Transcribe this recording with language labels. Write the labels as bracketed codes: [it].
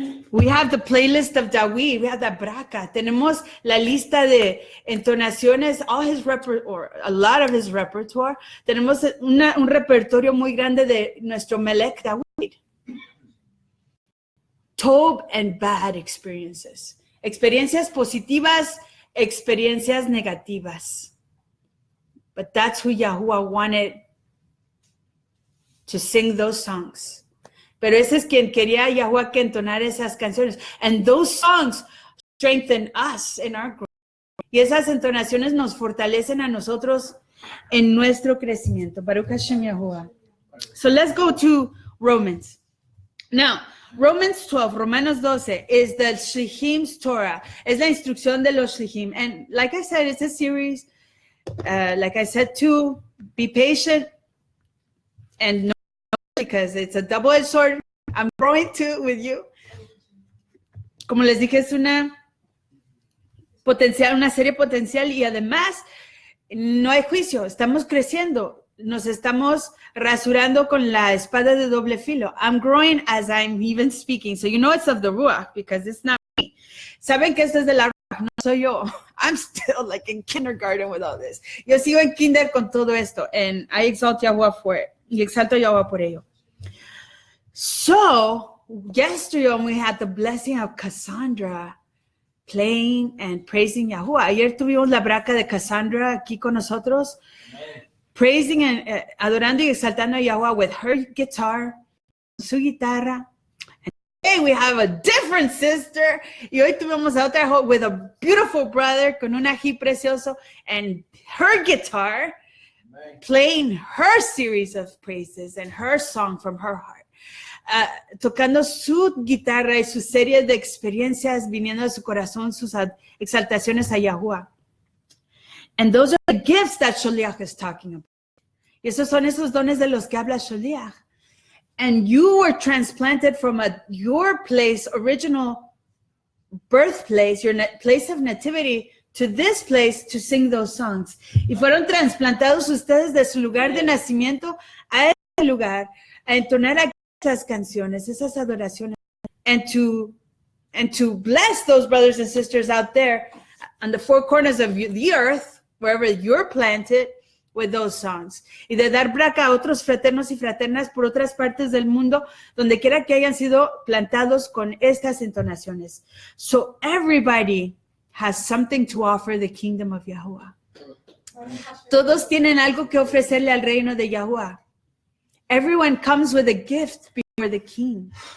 [en] We have the playlist of David, we have the braca, [es] tenemos la lista de entonaciones, [en] all his repertoire, a lot of his repertoire, [es] tenemos un repertorio muy grande de nuestro Melech David. [en] Tob and bad experiences, [es] experiencias positivas, experiencias negativas. [en] But that's who Yahuwah wanted to sing those songs. [es] Pero ese es quien quería Yahuwah que entonar esas canciones. [en] And those songs strengthen us in our growth. [es] Y esas entonaciones nos fortalecen a nosotros en nuestro crecimiento. [en] Baruch Hashem Yahuwah. So let's go to Romans. Now, Romans 12, Romanos 12, is the Shlichim's Torah. [es] Es la instrucción de los Shlichim. [en] And like I said, it's a series. Like I said too, be patient and know, because it's a double-edged sword. I'm growing too with you. [es] Como les dije, es una serie potencial y además no hay juicio. Estamos creciendo. Nos estamos rasurando con la espada de doble filo. [en] I'm growing as I'm even speaking. So you know it's of the Ruach because it's not me. [es] Saben que esto es de la Ruach, no soy yo. [en] I'm still like in kindergarten with all this. [es] Yo sigo en kinder con todo esto. [en] And I exalt Yahuwah for it. [es] Y exalto a Yahuwah por ello. [en] So, yesterday we had the blessing of Cassandra playing and praising Yahuwah. [es] Ayer tuvimos la braca de Cassandra aquí con nosotros. Amen. [en] Praising and [es] adorando y exaltando a Yahuwah [en] with her guitar, [es] su guitarra. [en] And today we have a different sister. [es] Y hoy tuvimos a otra [en] with a beautiful brother [es] con un ají precioso [en] and her guitar. Amen. Playing her series of praises and her song from her heart. [es] Tocando su guitarra y su serie de experiencias viniendo de su corazón, sus exaltaciones a Yahuwah. [en] And those are the gifts that Sholiach is talking about. [es] Y esos son esos dones de los que habla Sholiach. [en] And you were transplanted from your place, original birthplace, your place of nativity, to this place to sing those songs. [es] Y fueron transplantados ustedes de su lugar de nacimiento a ese lugar, a entonar esas canciones, esas adoraciones, [en] and to bless those brothers and sisters out there on the four corners of the earth, wherever you're planted, with those songs. [es] Y de dar braca a otros fraternos y fraternas por otras partes del mundo, donde quiera que hayan sido plantados con estas entonaciones. [en] So everybody has something to offer the kingdom of Yahuwah. [es] Todos tienen algo que ofrecerle al reino de Yahuwah. [en] Everyone comes with a gift before the king.